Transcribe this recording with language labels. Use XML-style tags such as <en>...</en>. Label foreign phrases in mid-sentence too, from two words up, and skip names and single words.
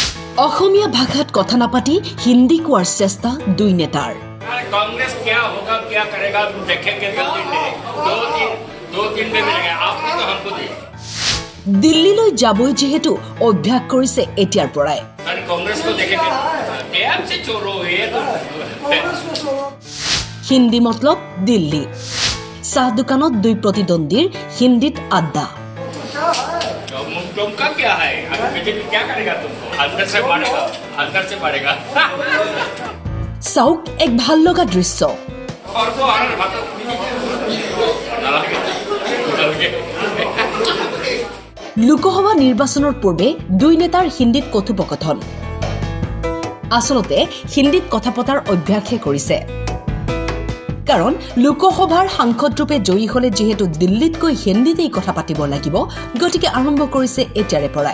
<as>অসমীয়া ভাষাত কথা নাপাতি হিন্দী কোৱাৰ চেষ্টা দুই নেতাৰ।</as> <hi>कांग्रेस क्या होगा क्या करेगा देखेंगे जल्दी में दो दिन में मिलेगा आपने तो हमको दी</hi> <as>दिल्लीলৈ যাবই যেহেতু অভ্যাস কৰিছে এতিয়াৰ পৰাই।</as> <hi>अरे कांग्रेस को देखेंगे ध्यान से छोड़ो ये</hi> <as>হিন্দী মতলব দিল্লী চাহ দোকানত দুই প্ৰতিদ্বন্দ্বীৰ হিন্দীত আড্ডা।</as> <hi>तुमका क्या है बीजेपी क्या करेगा तुमको अंदर से मारेगा</hi> <as>চাওক এক ভাল লগা দৃশ্য। লোকসভা নিৰ্বাচনৰ পূৰ্বে দুই নেতাৰ হিন্দীত কথোপকথন। আচলতে হিন্দীত কথা পতাৰ অভ্যাসহে কৰিছে, কাৰণ লোকসভাৰ সাংসদ ৰূপে জয়ী হলে যেহেতু দিল্লীতকৈ হিন্দীতেই কথা পাতিব লাগিব, গতিকে আৰম্ভ কৰিছে এতিয়াৰে পৰাই।</as>